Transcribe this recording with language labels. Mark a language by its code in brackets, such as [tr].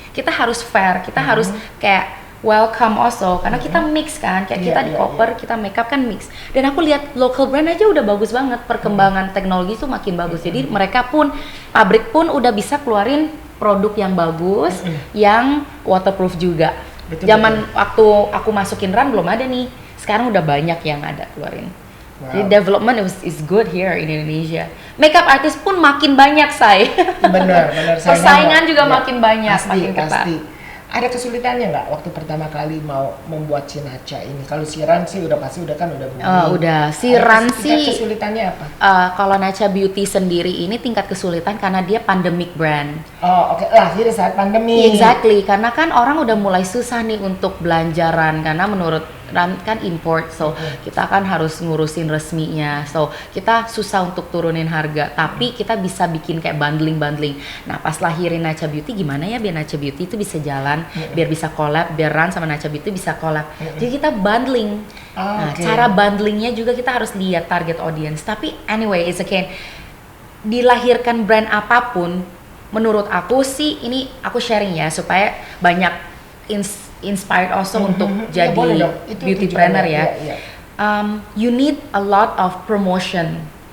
[id] Kita harus fair, kita harus kayak [en] welcome also [id] karena kita mix kan kayak kita di Cooper kita makeup kan mix dan aku lihat local brand aja udah bagus banget perkembangan teknologi itu makin bagus jadi mereka pun pabrik pun udah bisa keluarin produk yang bagus yang waterproof juga. Zaman waktu aku masukin Run belum ada nih, sekarang udah banyak yang ada keluarin. Jadi [en] development is good here in Indonesia. [id] Makeup artist pun makin banyak Bener. persaingan juga makin banyak, makin ketat. Pasti. Ada kesulitannya nggak waktu pertama kali mau membuat si Nacha ini? Kalau si Run sih udah pasti udah booming. Udah. Si Run sih kesulitannya apa? kalau Nacha Beauty sendiri ini tingkat kesulitan karena dia pandemic brand. Oh, oke. Lahir saat pandemi. Exactly, karena kan orang udah mulai susah nih untuk belanjaran karena menurut Run kan import, so kita kan harus ngurusin resminya, so kita susah untuk turunin harga, tapi kita bisa bikin kayak bundling. Nah pas lahirin Nacha Beauty gimana ya biar Nacha Beauty itu bisa jalan, biar bisa collab, biar Run sama Nacha Beauty bisa collab, jadi kita bundling. Nah cara bundlingnya juga kita harus lihat target audience, tapi [en] anyway it's okay. [id] Dilahirkan brand apapun, menurut aku sih ini aku sharing ya supaya banyak [en] inspired also [id] untuk jadi beauty planner ya. [en] You need a lot of promotion.